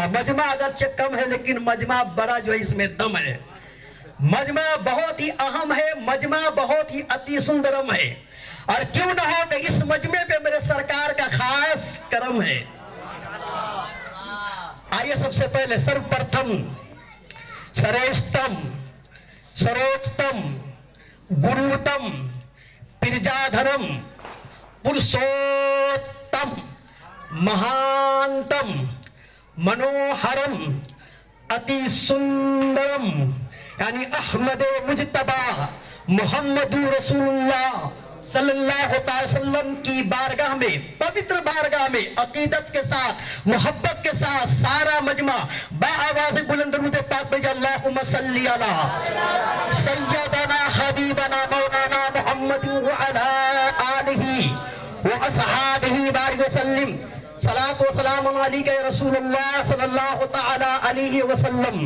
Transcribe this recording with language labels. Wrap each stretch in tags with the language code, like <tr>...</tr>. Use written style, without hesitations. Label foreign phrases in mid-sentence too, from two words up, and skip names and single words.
<ur>مجمع اگرچہ کم ہے لیکن مجمع بڑا جو ہے اس میں دم ہے، مجمع بہت ہی اہم ہے، مجمع بہت ہی</ur> <sa>अति सुन्दरम्</sa> <ur>ہے، اور کیوں نہ ہو کہ اس مجمع پہ میرے سرکار کا خاص کرم ہے۔ آئیے سب سے پہلے</ur> <sa>सर्व प्रथम श्रेष्ठतम सर्वोच्चतम गुरुतम प्रजाधरम पुरुषोत्तम महानतम मनोहरम अति सुन्दरम्,</sa> <ur>یعنی احمد مجتبی محمد</ur> <ar>رسول اللہ صلی اللہ علیہ وسلم</ar> <ur>کی بارگاہ میں، پوتر بارگاہ میں عقیدت کے ساتھ، محبت کے ساتھ سارا مجمع بآواز بلند درود پاک بھیجا،</ur> <ar>اللہم صلی علی سیدنا حبیبنا مولانا محمد وعلی آلہ واصحابہ بارک وسلم، صلاۃ و سلام علیکہ یا رسول اللہ صلی اللہ تعالی علیہ وسلم۔</ar>